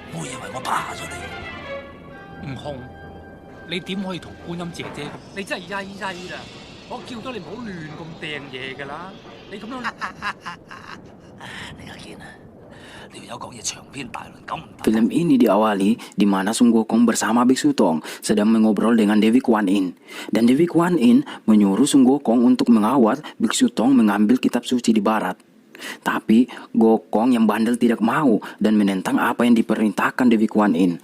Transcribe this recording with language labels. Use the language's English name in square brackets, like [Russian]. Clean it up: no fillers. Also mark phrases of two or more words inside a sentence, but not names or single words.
[Cantonese] 我以為我怕咗你。悟空，你點可以同觀音姐姐？你真係曳曳啦！我叫咗你唔好亂咁掟嘢㗎啦！你咁樣，你又見啊？呢條友講嘢長篇大論咁唔得。 [Indonesian] Film ini diawali di mana Sun Gokong bersama Biksu Tong sedang mengobrol dengan Dewi Kuan Yin. Dan Dewi Kuan Yin menyuruh Sun Gokong untuk mengawal Biksu Tong mengambil kitab suci di barat. Tapi Gokong yang bandel tidak mau dan menentang apa yang diperintahkan Dewi Kuan Yin.